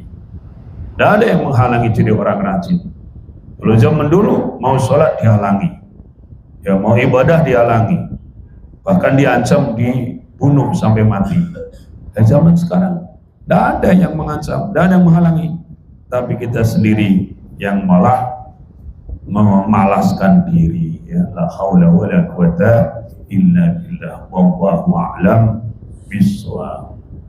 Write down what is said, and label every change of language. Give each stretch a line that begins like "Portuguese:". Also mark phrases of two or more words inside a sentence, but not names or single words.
Indonesian: Tidak ada yang menghalangi jadi orang rajin. Kalau zaman dulu mau sholat dihalangi, ya mau ibadah dihalangi, bahkan diancam dibunuh sampai mati. Dan zaman sekarang tidak ada yang mengancam, tidak ada yang menghalangi, tapi kita sendiri yang malah memalaskan diri.
Arabic: Ya, لا حول ولا قوة إلا بالله والله أعلم بالصواب.